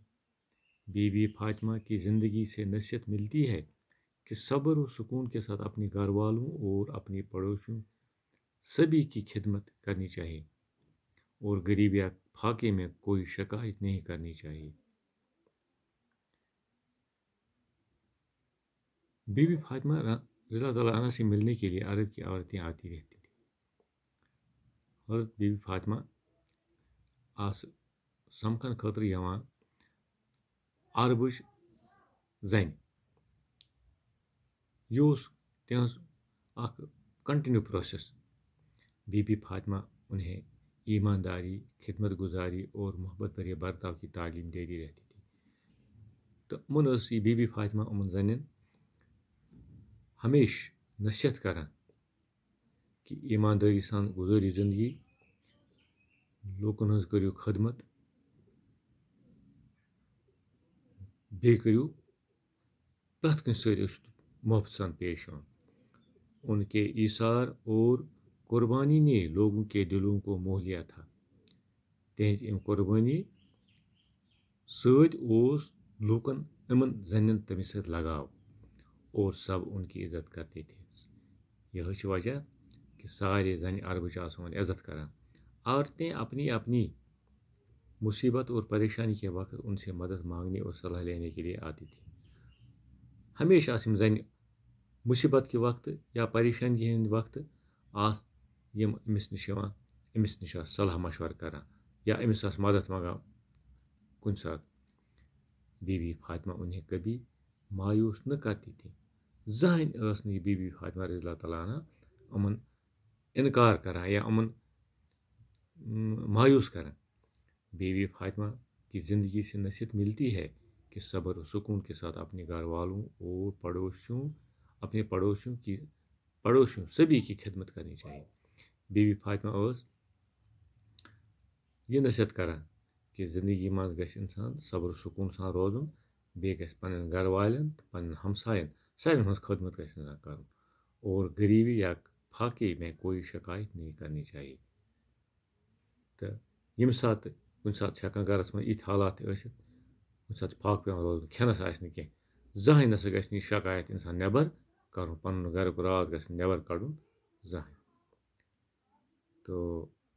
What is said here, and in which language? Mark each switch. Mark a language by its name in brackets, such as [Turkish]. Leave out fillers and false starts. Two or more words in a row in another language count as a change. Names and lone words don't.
[Urdu] بی بی فاطمہ کی زندگی سے نصیحت ملتی ہے کہ صبر و سکون کے ساتھ اپنے گھر والوں اور اپنے پڑوسیوں سبھی کی خدمت کرنی چاہیے اور غریب یا فاقے میں کوئی شکایت نہیں کرنی چاہیے. بی بی فاطمہ [Arabic] رضی اللہ تعالیٰ عنہ [Urdu] سے ملنے کے لیے عرب کی عورتیں آتی رہتی تھیں. [Kashmiri] حضرت بی بی فاطمہ سمکھن خاطر یوان عربٕچ زنہِ. یہ تہذ اخ [English] continue process. [Urdu] بی بی فاطمہ انہیں ایمانداری، خدمت گزاری اور محبت بھرے برتاؤ کی تعلیم دیتی رہتی تھی. [Kashmiri] تو یہ بی بی فاطمہ زنین ہمیشہ نصیحت کران کہ ایمانداری سان گزٲرِو زندگی، لوکن ہز کٔرِو خدمت، بیٚیہِ کٔرِو پرٛٮ۪تھ کٲنٛسہِ سۭتۍ ٲسِو محبت سان پیش یِوان. [Urdu] ان کے ایثار اور قربانی نے لوگوں کے دلوں کو موہ لیا تھا. [Kashmiri] تہذ ام قربانی سۭتۍ اوس لوٗکن زنٮ۪ن تٔمِس سۭتۍ لگاو [Urdu] اور سب ان کی عزت کرتے تھے. [Kashmiri] یہ چھِ وجہ کہ سارے زنہِ عربٕچ آسان عزت کران. [Urdu] عورتیں اپنی اپنی مصیبت اور پریشانی کے وقت ان سے مدد مانگنے اور صلاح لینے کے لیے آتی تھی. [Kashmiri] ہمیشہ یم زنہِ [Urdu] مصیبت کے وقت [Kashmiri] یا پریشانی ہند وقت یم امس نش یوان، امس نش صلاح مشورٕ کران یا امس مدد منگان کُنہِ ساتہٕ. [Urdu] بی بی فاطمہ انہیں کبھی مایوس نہ کرتی تھی. [Kashmiri] زٕہٕنۍ ٲس نہٕ بی بی فاطمہ [Arabic] رضی اللہ تعالیٰ عنہ [Kashmiri] یِمن انکار کران یا یِمن مایوس کران. [Urdu] بی بی فاطمہ کی زندگی سے نصیحت ملتی ہے کہ صبر و سکون کے ساتھ اپنے گھر والوں اور اپنے پڑوسیوں سبھی کی خدمت کرنی چاہیے. [Kashmiri] بی بی فاطمہ یہ نصیحت کران کہ زندگی مز گژھِ انسان صبر و سکون سان روزُن، بیٚیہِ گژھِ پننٮ۪ن گھر والٮ۪ن تہٕ پننٮ۪ن ہمساین سارنٕے ہٕنٛز خدمت گژھِ انسان کرُن [Urdu] اور غریبی یا فاقے میں کوئی شکایت نہیں کرنی چاہیے. [Kashmiri] تہٕ ییٚمہِ ساتہٕ کُنہِ ساتہٕ چھِ ہٮ۪کان گرس منٛز یِتھۍ حالات تہِ ٲسِتھ، کُنہِ ساتہٕ چھُ فاقہٕ پیٚوان روزُن، کھٮ۪نس آسہِ نہٕ کینٛہہ، زٕہٕنۍ نسا گژھِ نہٕ یہِ شکایت انسان نٮ۪بر کرُن، پنُن گرُک راز گژھِ نہٕ نٮ۪بر کڑُن زٕہٕنۍ.